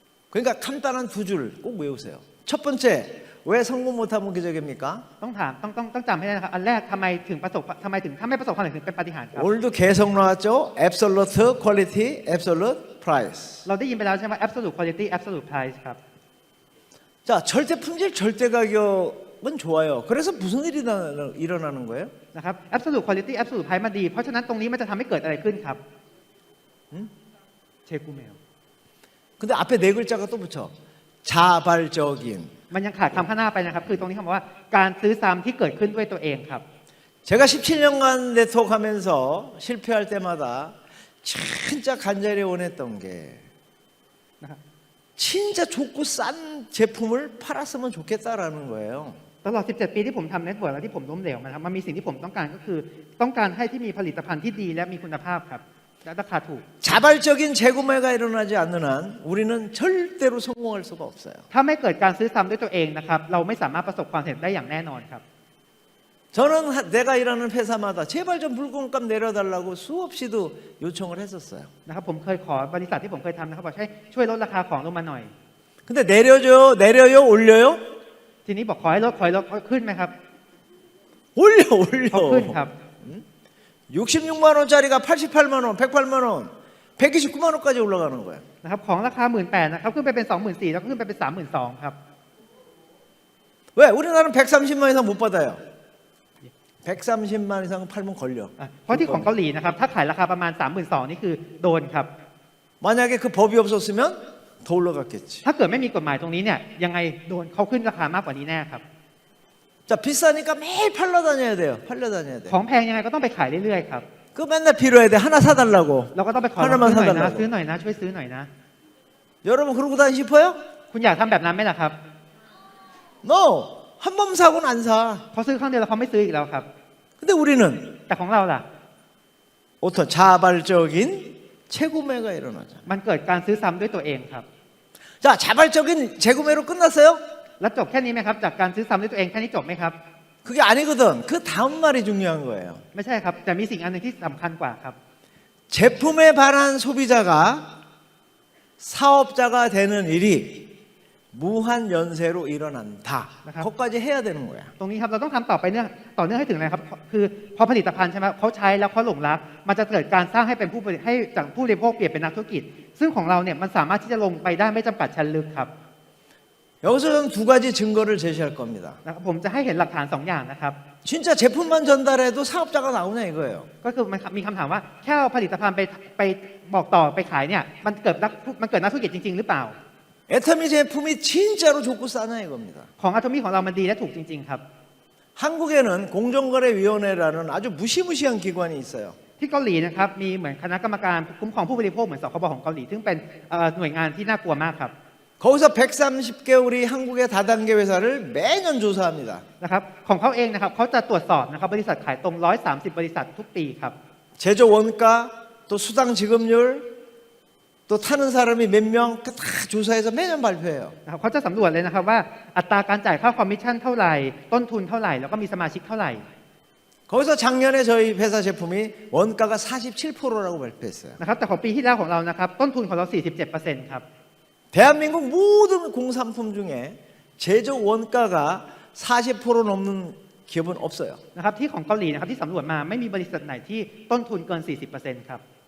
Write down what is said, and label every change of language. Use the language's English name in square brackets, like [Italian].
[Korean] 그러니까 간단한 두 줄 꼭 외우세요. 첫 번째, 왜 성공 못하면 기적입니까? [Thai] ต้องจำให้ได้นะครับอันแรกทำไมถ้าไม่ประสบความสำเร็จถึงเป็นปาฏิหาริย์ครับ [Korean] 오늘도 계속 나왔죠. [English] Absolute Quality, Absolute Price. [Thai] เราได้ยินไปแล้วใช่ไหม [English] absolute quality absolute price [Thai] ครับ [Korean] 자, 절대 품질, 절대 가격은 좋아요. 그래서 무슨 일이 일어나는 거예요? [Thai] นะครับ [English] absolute quality absolute price [Thai] มันดีเพราะฉะนั้นตรงนี้มันจะทำให้เกิดอะไรขึ้นครับเชกูเมล [Korean] 근데 앞에 네 글자가 또 붙여. 자발적인. [Thai] มันยังขาดคำข้างหน้าไปนะครับคือตรงนี้คำว่าการซื้อซ้ำที่เกิดขึ้นด้วยตัวเองครับ [Korean] 제가 17년간 네트워크 하면서 실패할 때마다 진짜 간절히 원했던 게 진짜 좋고 싼 제품을 팔았으면 좋겠다라는 거예요. [Thai] ตลอด 17 ปีที่ผมทำเน็ตเวิร์กและที่ผมล้มเหลวมาครับมันมีสิ่งที่ผมต้องการก็คือต้องการให้ที่มีผลิตภัณฑ์ที่ดีและมีคุณภาพครับและราคาถูก [Korean] 자발적인 재구매가 일어나지 않는 한 우리는 절대로 성공할 수가 없어요. [Thai] ถ้าไม่เกิดการซื้อซ้ำด้วยตัวเองนะครับเราไม่สามารถประสบความสำเร็จได้อย่างแน่นอนครับ [Korean] 저는 내가 일하는 회사마다 제발 좀 물건값 내려달라고 수없이도 요청을 했었어요. [Thai] นะครับผมเคยขอบริษัทที่ผมเคยทำนะครับบอกให้ช่วยลดราคาของลงมาหน่อย [Korean] 근데 내려요, 올려요? [Thai] ทีนี้บอกขอให้ลดขึ้นไหมครับ [Korean] 올려. [Thai] เขาขึ้นครับ [Korean] 66만 원짜리가 88만 원, 108만 원, 129만 원까지 올라가는 거예요. [Thai] นะครับของราคา 18,000 นะครับขึ้นไปเป็น 24,000 แล้วก็ขึ้นไปเป็น 32,000 ครับ [Korean] 왜? 우리나라는 130만 이상 못 받아요. 130만 이상 팔면 걸려. [Thai] เพราะที่ของเกาหลีนะครับถ้าขายราคาประมาณ 32,000 นี่คือโดนครับ [Korean] 만약에 그 법이 없었으면 더 올라갔겠지. [Thai] ถ้าเกิดไม่มีกฎหมายตรงนี้เนี่ยยังไงโดนเขาขึ้นราคามากกว่านี้แน่ครับ [Korean] 자, 비싸니까 매일 팔러다녀야 돼요. 팔러다녀야 돼. [Thai] ของแพงยังไงก็ต้องไปขายเรื่อยๆครับ [Korean] 그 맨날 빌어야 돼. 하나 사달라고. [Thai] เราก็ต้องไปขอ [Korean] 하나만 [Thai] ซื้อหน่อยนะ [Korean] 사달라고. [Thai] ซื้อหน่อยนะช่วยซื้อหน่อยนะ [Korean] 여러분 그러고 다니고 싶어요? [Thai] คุณอยากทำแบบนั้นไหมล่ะครับ [Korean] No. 한 번 사고는 안 사. [Thai] เขาซื้อครั้งเดียวแล้วเขาไม่ซื้ออีกแล้วครับ [Korean] 근데 우리는 [Thai] แต่ของเราล่ะ [Korean] 어떤 자발적인 재구매가 일어나죠. [Thai] มันเกิดการซื้อซ้ำด้วยตัวเองครับ [Korean] 자, 자발적인 재구매로 끝났어요? [Thai] แล้วจบแค่นี้ไหมครับจากการซื้อซ้ำด้วยตัวเองแค่นี้จบไหมครับ [Korean] 그게 아니거든. 그 다음 말이 중요한 거예요. [Thai] ไม่ใช่ครับแต่มีสิ่งอันหนึงที่สำคัญกว่าครับ [Korean] 제품에 반한 소비자가 사업자가 되는 일이 무한 연세로 일어난다. 그것까지 해야 되는 거야. [Thai] ตรงนี้ครับเราต้องทำต่อเนื่องให้ถึงอะไรครับคือพอผลิตภัณฑ์ใช่ไหมเขาใช้แล้วเขาหลงรักมันจะเกิดการสร้างให้เป็นให้จากผู้บริโภคเปลี่ยนเป็นนักธุรกิจ ซึ่งของเราเนี่ยมันสามารถที่จะลงไปได้ไม่จำกัดชั้นลึกครับ [Korean] 여기서 저는 두 가지 증거를 제시할 겁니다. [Thai] นะครับผมจะให้เห็นหลักฐาน2อย่างนะครับ [Korean] 진짜 제품만 전달해도 사업자가 나오냐 이거예요. [Thai] ก็คือมันมีคำถามว่าแค่เอาผลิตภัณฑ์ไปบอกต่อไปขายเนี่ยมันเกิดนักธุรกิจจริงๆหรือเปล่า [Korean] 애터미 제품이 진짜로 좋고 싸냐 이겁니다. [Thai] ของอะโทมี่ของเรามันดีและถูกจริงๆครับ [Korean] 한국에는 공정거래위원회라는 아주 무시무시한 기관이 있어요. [Thai] ที่เกาหลีนะครับมีเหมือนคณะกรรมการคุ้มครองผู้บริโภคเหมือนสคบของเกาหลีซึ่งเป็นหน่วยงานที่น่ากลัวมากครับ [Korean] 거기서 130개 우리 한국의 다단계 회사를 매년 조사합니다. [Thai] นะครับของเขาเองนะครับเขาจะตรวจสอบนะครับบริษัทขายตรง130บริษัททุกปีครับ [Korean] 제조 원가 또 수당 지급률 또 타는 사람이 몇 명 다 조사해서 매년 발표해요. [Thai] นะครับเขาจะสำรวจเลยนะครับว่าอัตราการจ่ายค่าคอมมิชชั่นเท่าไหร่ต้นทุนเท่าไหร่แล้วก็มีสมาชิกเท่าไหร่ [Korean] 거기서 작년에 저희 회사 제품이 원가가 47%라고 발표했어요. [Thai] นะครับแต่ของปีที่แล้วของเรานะครับต้นทุนของเรา 47% ครับ [Korean] 대한민국 모든 공산품 중에 제조 원가가 40% 넘는 기업은 없어요. [Thai] นะครับที่ของเกาหลีนะครับที่สำรวจมาไม่มีบริษัทไหนที่ต้นทุนเกิน 40% ครับ